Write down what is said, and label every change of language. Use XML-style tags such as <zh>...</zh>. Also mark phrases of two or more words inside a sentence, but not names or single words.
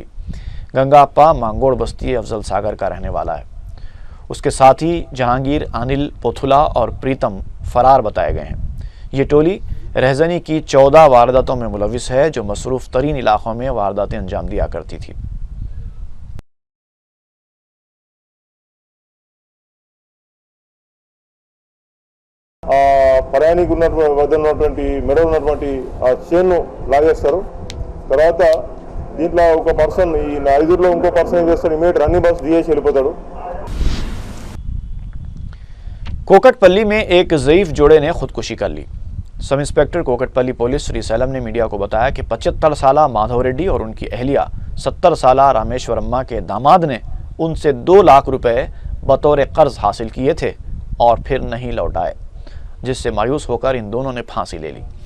<ur>گنگا اپا مانگوڑ بستی افضل ساگر کا رہنے والا ہے۔ اس کے ساتھی جہانگیر، انل پوتھلا اور پریتم فرار بتائے گئے ہیں۔ یہ ٹولی رہزنی کی 14 وارداتوں میں ملوث ہے، جو مصروف ترین علاقوں میں وارداتیں انجام دیا کرتی تھی۔</ur> <te>ప్రయాణికు వద్ద ఉన్నటువంటి మెడ ఉన్నటువంటి ఆ చైన్ లాగేస్తారు। తర్వాత దీంట్లో ఒక పర్సన్ ఈ 5లో ఇంకో పర్సన్ ఏం చేస్తాడు,</te> <en>immediate running bus</en> <te>దిగేసి వెళ్ళిపోతాడు।</te> <ur>کوکٹ پلی میں ایک ضعیف جوڑے نے خودکشی کر لی۔</ur> <en>sub inspector</en> <ur>کوکٹ پلی پولیس سری سیلم نے میڈیا کو بتایا کہ 75 سالہ مادھو ریڈی اور ان کی اہلیہ 70 سالہ رامیشورما کے داماد نے ان سے 2 لاکھ روپے بطور قرض حاصل کیے تھے اور پھر نہیں لوٹائے، جس سے مایوس ہو کر ان دونوں نے پھانسی لے لی۔</ur>